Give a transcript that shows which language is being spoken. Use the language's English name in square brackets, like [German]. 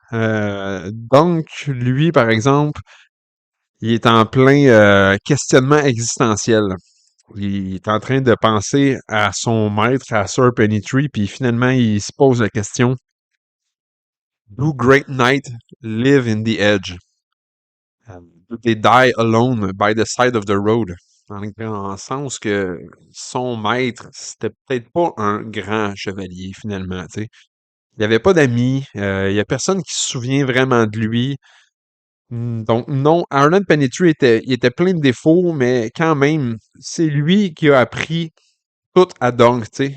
[French] Donc, lui, par exemple, il est en plein questionnement existentiel. Il est en train de penser à son maître, à Sir Pennytree, puis finalement, il se pose la question, [English] Do great knight live in the edge? Do they die alone by the side of the road? [French] Dans le sens que son maître, c'était peut-être pas un grand chevalier, finalement, tu sais. Il n'y avait pas d'amis, il y a personne qui se souvient vraiment de lui. Donc non, Arnold Pennytree il était plein de défauts, mais quand même, c'est lui qui a appris tout à Dunk, tu sais.